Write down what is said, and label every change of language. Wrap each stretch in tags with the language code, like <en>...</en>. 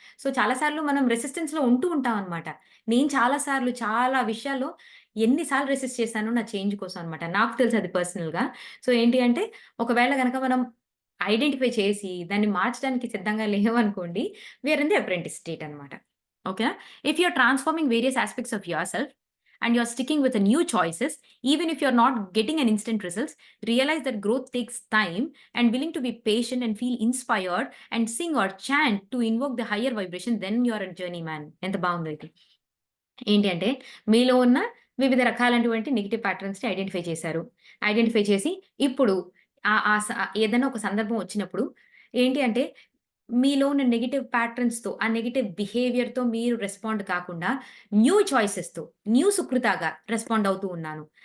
<te>So, చాలా సార్లు మనం రెసిస్టెన్స్‌లో ఉంటూ ఉంటాం అనమాట. నేను చాలా సార్లు చాలా విషయాల్లో ఎన్ని సార్లు రెసిస్ట్ చేశానో నా చేంజ్ కోసం అనమాట. నాకు తెలుసు అది పర్సనల్‌గా. సో, ఏంటి అంటే ఒకవేళ గనక మనం ఐడెంటిఫై చేసి దాన్ని మార్చడానికి సిద్ధంగా లేవనుకోండి,</te> <en>we are in the apprentice state</en> <te>అనమాట. ఓకేనా?</te> <en>If you are transforming various aspects of yourself and you're sticking with the new choices, even if you're not getting an instant results, realize that growth takes time and willing to be patient and feel inspired and sing or chant to invoke the higher vibration, then you're a journeyman.</en> <te>ఎంత బావుందో ఇది. ఏంటి అంటే, మీలో ఉన్న వివిధ రకాలైనటువంటి negative ప్యాటర్న్స్‌ని identify చేశారు. ఐడెంటిఫై చేసి ఇప్పుడు ఆహ్, ఆహ్, స ఏదైనా ఒక సందర్భం వచ్చినప్పుడు ఏంటి అంటే, మీలో ఉన్న నెగెటివ్ ప్యాటర్న్స్‌తో, ఆ నెగెటివ్ బిహేవియర్‌తో మీరు రెస్పాండ్ కాకుండా, న్యూ చాయిసెస్‌తో, న్యూ సుకృతాగా రెస్పాండ్ అవుతూ ఉన్నాను.</te>